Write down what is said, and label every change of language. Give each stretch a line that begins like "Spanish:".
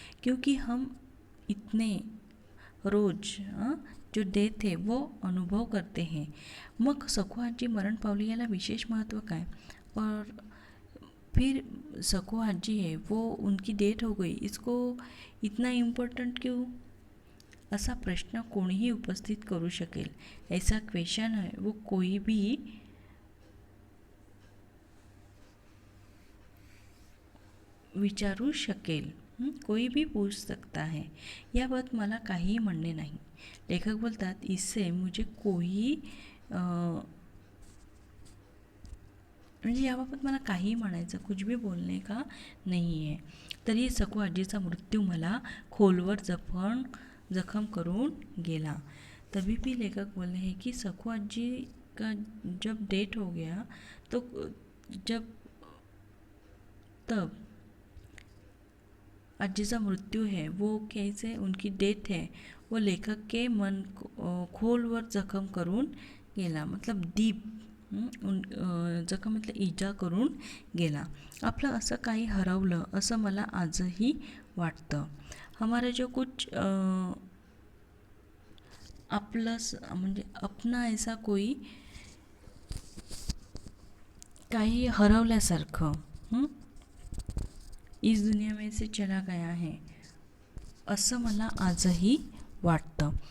Hindi: क्योंकि हम इतने रोज जो डेथ है वो अनुभव करते हैं.
Marathi: मग सखू आजी मरण पावली याला विशेष महत्त्व काय?
Hindi: और फिर सखू आजी है वो उनकी डेथ हो गई, इसको इतना इम्पोर्टंट क्यों?
Marathi: असा प्रश्न कोणीही उपस्थित करू शकेल.
Hindi: ऐसा क्वेश्चन है वो कोई भी
Marathi: विचारू शकेल.
Hindi: कोई भी पूछ सकता है.
Marathi: याबाबत मला काहीही म्हणणे नाही. लेखक बोलतात,
Hindi: इससे मुझे कोई
Marathi: म्हणजे याबाबत मला काहीही म्हणायचं, कुछ भी बोलणे का नाही आहे. तरी सखू आजीचा मृत्यू मला खोलवर जखम करून गेला.
Hindi: तभी भी लेखक बोल रहे हैं कि सखू आजी का जब डेथ हो गया तो तब आजी का मृत्यू है वो कैसे, उनकी डेथ है वो लेखक के मन
Marathi: खोलवर जखम करून गेला.
Hindi: मतलब दीप जखम मतलब
Marathi: इजा करून गेला. आपलं असं काही हरवलं असं मला आजही वाटतं.
Hindi: हमारा जो कुछ
Marathi: आपलं म्हणजे
Hindi: अपना ऐसा कोई
Marathi: काही हरवल्यासारखं
Hindi: इस दुनिया में से चला गया है
Marathi: असं मला आजही वाटतं.